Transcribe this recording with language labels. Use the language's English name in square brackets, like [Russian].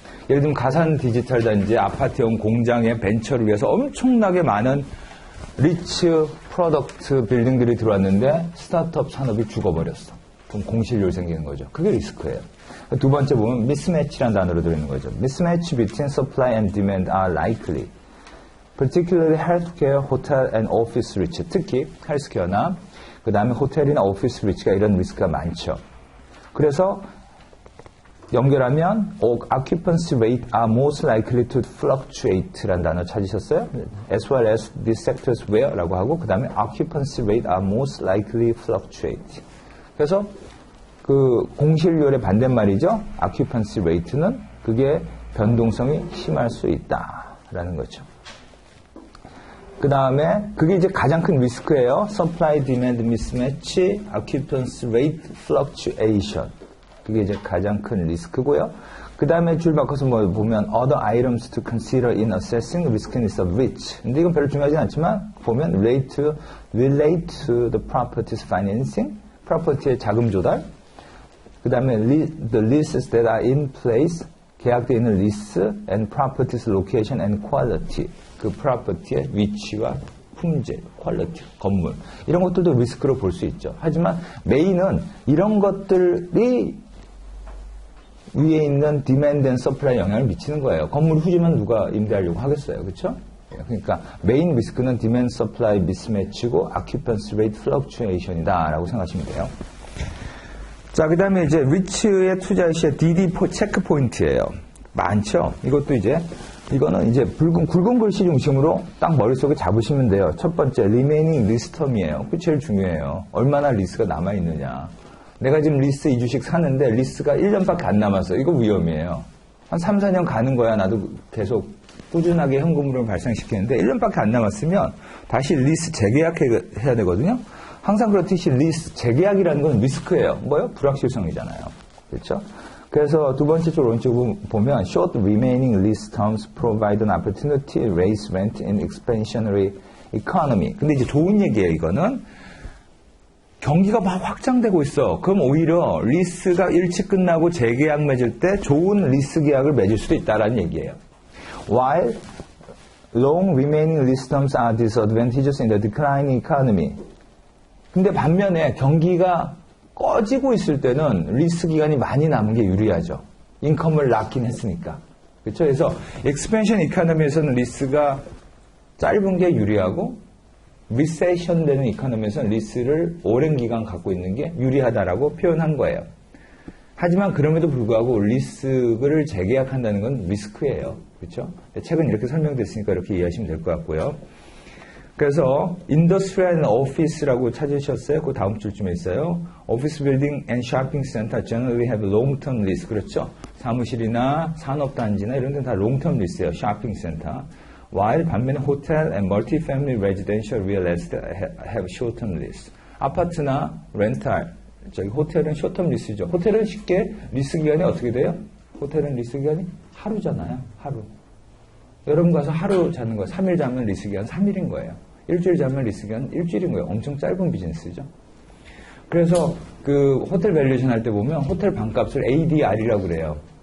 [Korean] 예를 들면 가산 디지털 단지, 아파트형 공장의 벤처를 위해서 엄청나게 많은 리츠 프로덕트 빌딩들이 들어왔는데 스타트업 산업이 죽어버렸어. 그럼 공실률 생기는 거죠. 그게 리스크예요. 두 번째 보면 mismatch라는 단어로 들어있는 거죠. [English] Mismatch between supply and demand are likely. Particularly healthcare, hotel and office rich. [Korean] 특히 헬스케어나 그 다음에 호텔이나 오피스 리치가 이런 리스크가 많죠. 그래서 연결하면 [English] occupancy rate are most likely to fluctuate라는 [Korean] 단어 찾으셨어요? [English] As well as these sectors where [Korean] 라고 하고 그 다음에 [English] occupancy rate are most likely fluctuate. [Korean] 그래서 그 공실률의 반대말이죠. [English] occupancy rate [Korean] 는 그게 변동성이 심할 수 있다라는 거죠. 그 다음에 그게 이제 가장 큰 리스크예요. [English] supply demand mismatch, occupancy rate fluctuation. [Korean] 그게 이제 가장 큰 리스크고요. 그 다음에 줄 바꿔서 뭐 보면 [English] other items to consider in assessing riskiness of which. [Korean] 근데 이건 별로 중요하지 않지만 보면 [English] relate to the property's financing, [Korean] 프로퍼티의 자금 조달. 그 다음에 [English] the leases that are in place, [Korean] 계약되어 있는 리스 [English] and property's location and quality. [Korean] 그 프로퍼티의 위치와 품질, 퀄리티, 건물. 이런 것들도 리스크로 볼 수 있죠. 하지만 메인은 이런 것들이 위에 있는 디맨드 앤 서플라이 영향을 미치는 거예요. 건물 후지면 누가 임대하려고 하겠어요. 그렇죠? 그러니까 메인 리스크는 디맨드 서플라이 미스매치고 [English] occupancy rate fluctuation [Korean] 이다 라고 생각하시면 돼요. 자, 그 다음에 이제 리츠의 투자 시의 DD 체크 포인트예요. 많죠? 이거는 이제 굵은 글씨 중심으로 딱 머릿속에 잡으시면 돼요. 첫 번째, [English] remaining lease term [Korean] 이에요. 그게 제일 중요해요. 얼마나 리스가 남아있느냐. 내가 지금 리스 이 주식 사는데 리스가 1년밖에 안 남았어. 이거 위험이에요. 한 3, 4년 가는 거야. 나도 계속 꾸준하게 현금으로 발생시키는데 1년밖에 안 남았으면 다시 리스 재계약해야 되거든요. 항상 그렇듯이 리스 재계약이라는 건 리스크예요. 뭐요? 불확실성이잖아요. 그렇죠? 그래서 두 번째 쪽 오른쪽 보면 [English] short remaining lease terms provide an opportunity to raise rent in expansionary economy. [Korean] 근데 이제 좋은 얘기예요. 이거는 경기가 막 확장되고 있어. 그럼 오히려 리스가 일찍 끝나고 재계약 맺을 때 좋은 리스 계약을 맺을 수도 있다라는 얘기예요. [English] While long remaining lease terms are disadvantageous in the declining economy. [Korean] 근데 반면에 경기가 꺼지고 있을 때는 리스 기간이 많이 남은 게 유리하죠. 인컴을 낳긴 했으니까. 그렇죠? 그래서 expansion economy에서는 리스가 짧은 게 유리하고 리세션 되는 이코노미에서는 리스를 오랜 기간 갖고 있는 게 유리하다라고 표현한 거예요. 하지만 그럼에도 불구하고 리스를 재계약한다는 건 리스크예요. 그렇죠? 책은 이렇게 설명됐으니까 이렇게 이해하시면 될 것 같고요. 그래서 인더스트리얼 앤 오피스라고 찾으셨어요? 그 다음 줄쯤에 있어요. [English] 오피스 빌딩 앤 쇼핑 센터 generally have long-term lease. [Korean] 그렇죠? 사무실이나 산업단지나 이런 데는 다 [English] long-term lease예요. 쇼핑 센터. while [Korean] 반면에 [English] hotel and multi-family residential real estate have short-term lease. [Korean] 아파트나 렌탈, 저기 호텔은 short-term lease죠. 호텔은 쉽게 리스 기간이 어떻게 돼요? 호텔은 리스 기간이 하루잖아요. 하루. 여러분 가서 하루 자는 거 3일 자면 리스 기간 3일인 거예요. 일주일 자면 리스 기간 일주일인 거예요. 엄청 짧은 비즈니스죠. 그래서 그 호텔 밸류에이션 할 때 보면 호텔 방값을 ADR이라고 그래요.